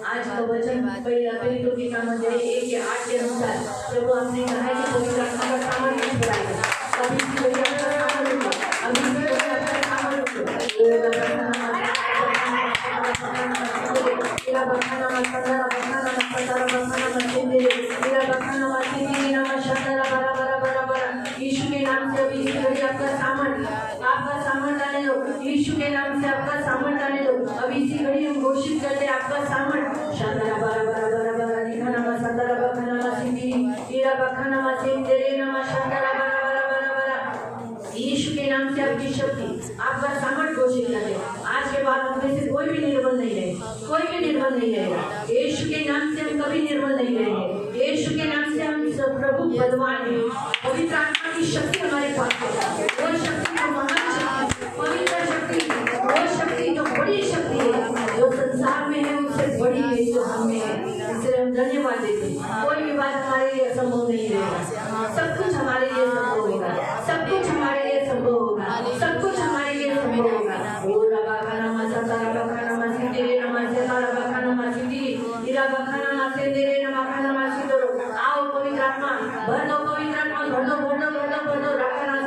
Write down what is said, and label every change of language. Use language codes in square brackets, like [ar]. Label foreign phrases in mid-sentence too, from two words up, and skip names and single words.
[hi] आज का वचन पहले के काम अध्याय 1:8 के अनुसार प्रभु आपने कहा है कि पवित्र आत्मा का सामर्थ नहीं बढ़ाएगा, अभी इसी वजह का सामर्थ होगा, अभी इसी वजह का सामर्थ होगा। मेरा बखाना मत करना, बखाना मत करना, बखाना मत दे, मेरा बखाना मत दे, मेरा मशाला बरा बरा बरा बरा। यीशु के नाम से अभी इसी वजह आपका सामर्थ आने दो, यीशु के नाम से आपका सामर्थ आने दो। अभी इसी घड़ी हम घोषित करते हैं आपका सामर्थ शांदरा बरा बरा बरा बरा निखाना मा संदरा बखाना मा सिंधी ईरा बखाना मा सिंधरे नमा शांदरा बरा बरा बरा बरा। यीशु के नाम से आपकी शक्ति आपका सामर्थ घोषित करते हैं। आज के बाद हम में से कोई भी निर्बल नहीं रहेगा, कोई भी निर्बल नहीं रहेगा। यीशु के नाम से हम कभी निर्बल नहीं रहेंगे, यीशु के नाम से हम सब प्रभु बलवान हैं। पवित्र आत्मा की शक्ति हमारे पास है, वो शक्ति जो महान शक्ति, पवित्र शक्ति, वो शक्ति जो बड़ी शक्ति है, जो संसार में है उससे बड़ी है जो हम में है। इसलिए हम धन्यवाद देते हैं। कोई भी बात हमारे लिए असंभव नहीं रहेगा, सब कुछ हमारे लिए संभव होगा, सब कुछ हमारे लिए संभव होगा, सब कुछ हमारे लिए संभव होगा। ओ रबा खाना मसा तारा खाना मसी तेरे नमाज़े तारा खाना मसी दी इरा खाना मसे तेरे नमा खाना मसी दो। आओ पवित्र आत्मा भर दो, पवित्र आत्मा भर दो, भर दो, भर दो, भर दो।